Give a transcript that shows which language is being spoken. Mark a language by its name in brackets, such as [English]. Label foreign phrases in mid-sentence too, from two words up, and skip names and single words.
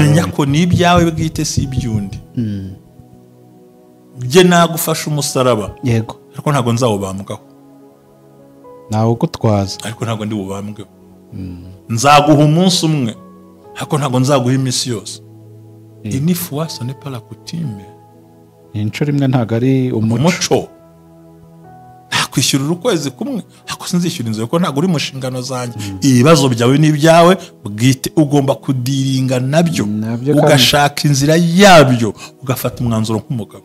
[Kinyarwanda] Menya ko ni ibyawe bwite, si iby'undi. Bye nagufasha umusaraba, yego, ariko ntabwo nzawubambwaho. nawe ugutwaza, ariko ntabwo ndi bubambweho. Nzaguha umunsi umwe, ariko ntabwo nzaguha iminsi yose. [French] Une fois ce n'est pas la coutume. [Kinyarwanda] Inshuro imwe ntabwo ari umuco. Nakwishyurira ukwezi kumwe, ariko sinzishyura inzu kuko ntabwo uri mu nshingano zanjye. Ibibazo byawe n'ibyawe bwite, ugomba kudiringa nabyo, ugashaka inzira yabyo, ugafata umwanzuro nk'umugabo.